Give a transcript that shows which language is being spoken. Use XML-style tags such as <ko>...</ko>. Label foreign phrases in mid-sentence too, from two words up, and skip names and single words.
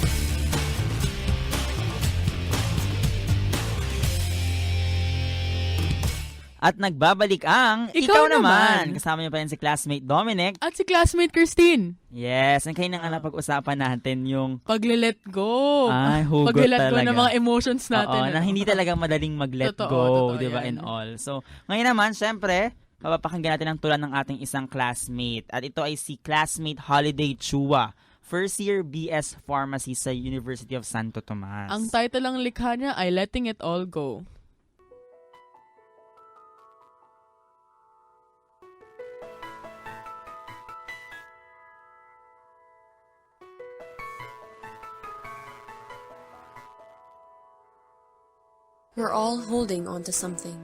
<tl>At nagbabalik ang Ikaw Naman. Kasama niyo pa rin si classmate Dominic. At si classmate Christine. Yes, ang kayo nang napag-usapan natin yung Pag-</tl> <en>let go.</en> <tl>Ay, hugot Pag-</tl> <en>let go</en> <tl>talaga. ng mga emotions natin. Oo, na hindi talagang madaling mag-</tl> <en>let go,</en> <tl>di ba, yan.</tl> <en>and all.</en> <tl>So, ngayon naman, syempre, mapapakinggan natin ang tula ng ating isang classmate. At ito ay si classmate Holiday Chua,</tl> <en>first year BS Pharmacy</en> <tl>sa University of Santo Tomas. Ang title ng likha niya ay Letting It All Go.</tl> <en>We're all holding on to something.</en>